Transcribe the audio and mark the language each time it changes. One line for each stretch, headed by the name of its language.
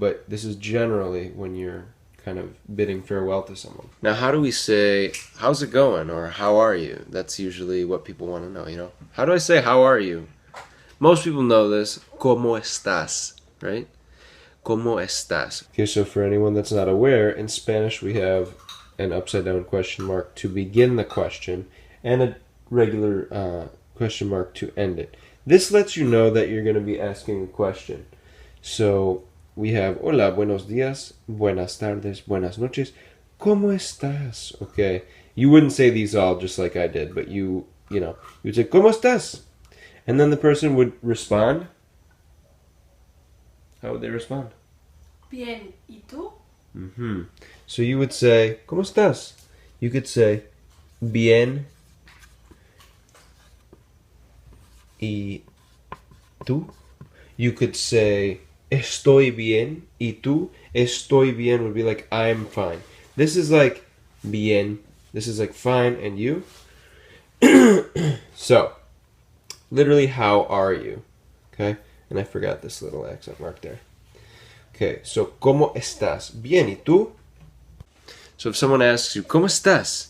English: But this is generally when you're kind of bidding farewell to someone. Now, how do we say, how's it going? Or how are you? That's usually what people want to know, you know? How do I say, how are you? Most people know this,
Spanish: ¿cómo estás?
English: Right?
Spanish: ¿Cómo estás?
English: Okay, so for anyone that's not aware, in Spanish we have an upside down question mark to begin the question and a regular question mark to end it. This lets you know that you're going to be asking a question. So we have
Spanish: hola, buenos días, buenas tardes, buenas noches, ¿cómo estás?
English: Okay, you wouldn't say these all just like I did, but you would say
Spanish: ¿cómo estás?
English: And then the person would respond. How would they respond?
Spanish: Bien, ¿y tú?
English: Mm-hmm. So you would say,
Spanish: ¿Cómo estás?
English: You could say,
Spanish: bien, y tú?
English: You could say,
Spanish: estoy bien, y tú? Estoy bien
English: would be like, I'm fine. This is like, bien. This is like, fine, and you? So, literally, how are you? Okay? And I forgot this little accent mark there. Okay, so,
Spanish: ¿cómo estás? Bien, ¿y tú?
English: So if someone asks you,
Spanish: ¿Cómo estás?